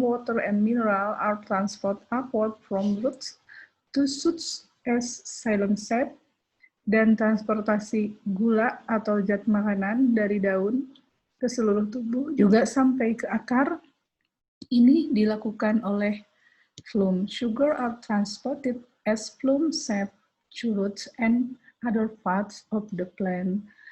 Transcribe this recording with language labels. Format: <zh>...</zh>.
<en>Water and mineral are transported upward from roots to shoots as xylem sap.</en> <id>Dan transportasi gula atau zat makanan dari daun ke seluruh tubuh juga sampai ke akar. Ini dilakukan oleh phloem.</id> <en>Sugar are transported as phloem sap to roots and other parts of the plant.</en>